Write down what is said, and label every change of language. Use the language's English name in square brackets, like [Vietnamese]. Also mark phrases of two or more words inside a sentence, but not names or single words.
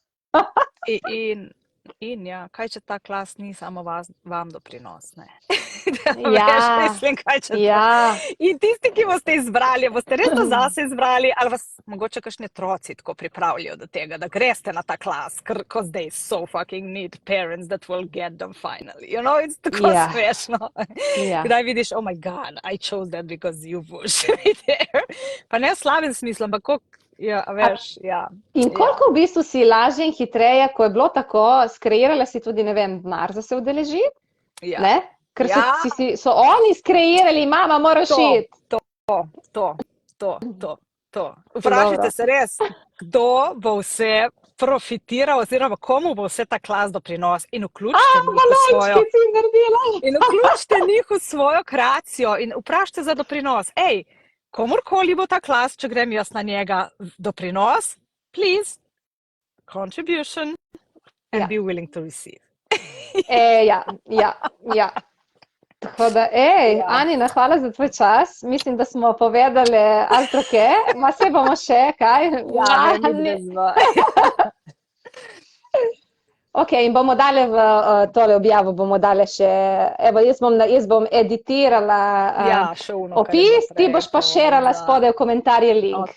[Slovenian] In ja, kaj če ta klas ni samo vam doprinos, ne? Ja, Mislim, kaj če ja. In tisti, ki boste izbrali, boste res to zase izbrali, ali vas mogoče kakšni otroci tako pripravljajo do tega, da greste na ta klas, [English] because they so fucking need parents that will get them finally. You know, it's [Slovenian] tako smešno. Kdaj vidiš, [English] oh my God, I chose that because you push me there. [Slovenian] Pa ne v slabem smislu, ampak koliko, veš, In koliko v bistvu si lažje in hitreje, ko je bilo tako, skreirala si tudi, ne vem, denar za se udeležiti, ne? Ker so oni skreirali, mama, moraš iti. To. Vprašajte se res, kdo bo vse profitiral, oziroma komu bo vse ta klas doprinos, in vključite njih v svojo kreacijo in vprašajte za doprinos. Komorkoli bo ta klas, če grem jaz na njega, doprinos, [English] please, contribution and be willing to receive. [Slovenian] Ja. Tako da, Anina, hvala za tvoj čas. Mislim, da smo povedali altroke, se bomo še, kaj? Ok, in bomo dali v tole objavo, bomo dali še, evo, jaz bom editirala opis, ti boš pa šerala spodaj v komentarje link.